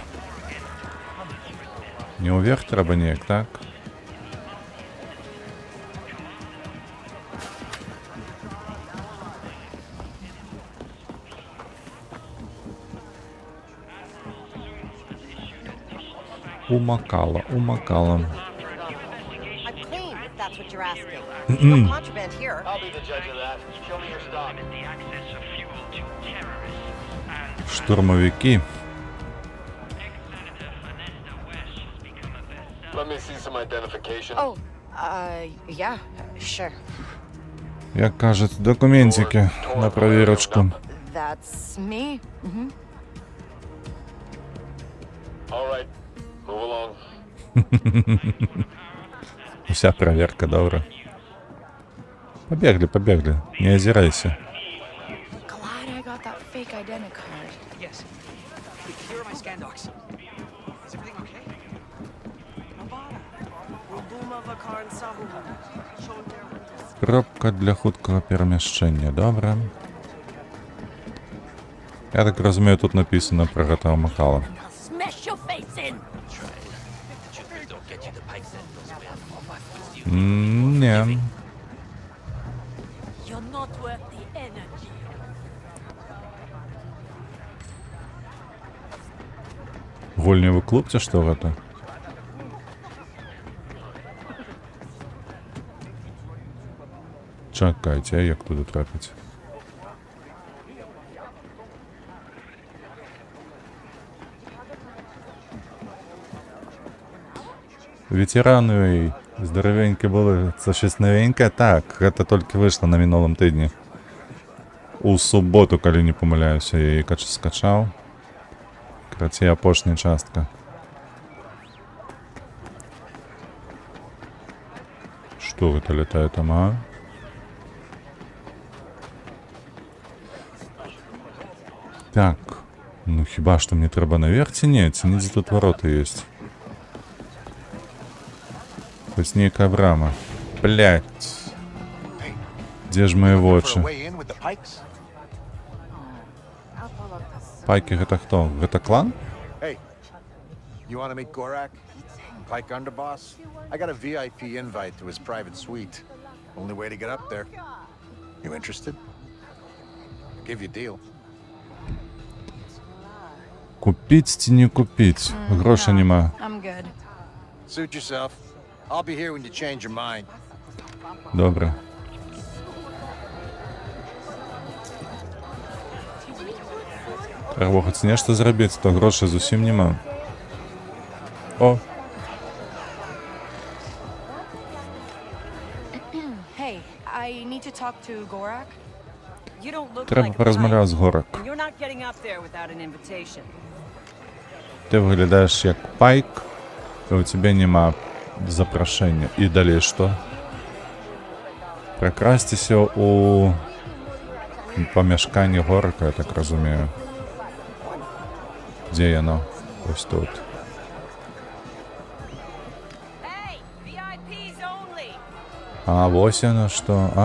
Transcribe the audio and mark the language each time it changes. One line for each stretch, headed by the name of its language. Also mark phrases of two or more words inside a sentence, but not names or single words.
Belarusian: Не ўверх трэба неяк, так? Умакала.
English: I'm clean, if that's what you're asking. Mm-mm. No contraband here. I'll be the judge of that. Show me your stock.
Russian: Штурмовики.
English: Let me see some identification. Oh, yeah, sure.
Ukrainian: Як кажуть, документики на проверочку.
English: That's me. All right, move along.
Ukrainian: Вся проверка, добре.
Russian: Побегли, не озирайся.
English: Glad I got that fake identity card. Yes. Here are my scan docs. Is everything okay?
Ukrainian: Кропка для хуткого переміщення, добре. Я так розумію, тут написано про Гатава Макала.
English: Smash your face in.
Ukrainian: Ні.
English: You're not worth the energy.
Ukrainian: Вольневый клуб, це що это? Чекайте, а як туди трапити? Ветерани здоровенькі були. Це щось новеньке? Так, це тільки вийшло на минулому тижні. У суботу, коли не помиляюся, я її скачав.
Belarusian: Краті апошня частка.
Russian: Что это летает там, а?
Ukrainian: Так, ну хіба що мені треба наверх тянуть?
Russian: Ці тут ворота есть. Хоть некая брама. Блять. Где ж мои вочи?
English: For a way in with the pikes? I'll
Belarusian: Пайки гэта хто? Гэта клан?
English: Hey, you want to meet Gorak? Pike Underboss? I got a VIP invite to his private suite. Only way to get up there. You interested? Give you a deal.
Belarusian: Купіць ці не купіць?
Ukrainian: Грошей нема.
English: I'm good. Suit yourself. I'll be here when you change your mind.
Ukrainian: Добре.
Belarusian: Треба хоць нешта зрабіць, то грошей зусім нема. О,
English: Hey, I need to talk to Gorak. You don't look
Ukrainian: треба
English: like a
Ukrainian: порозмовляти з
English: Pike,
Ukrainian: Горак.
English: and you're not getting up there without an invitation.
Ukrainian: Ти виглядаєш як Пайк, і у тебе нема запрошення. І далі що? Прокрастися у помешканні Горка, я так розумію. Де воно? Ось тут. А, ось воно що.